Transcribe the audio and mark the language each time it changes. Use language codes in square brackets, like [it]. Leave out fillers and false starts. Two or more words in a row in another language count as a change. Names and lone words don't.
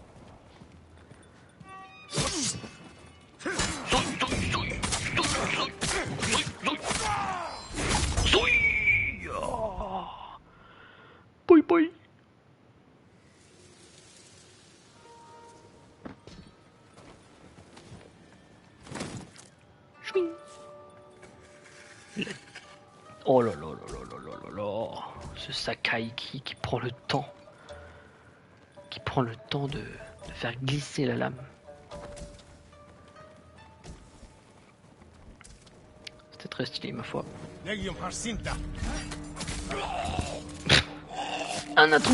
[en] Boy boy. [fr] Oh là là là là là là là, ce Sakai qui prend le temps, de faire glisser la lame. C'était très stylé ma foi. Un atout.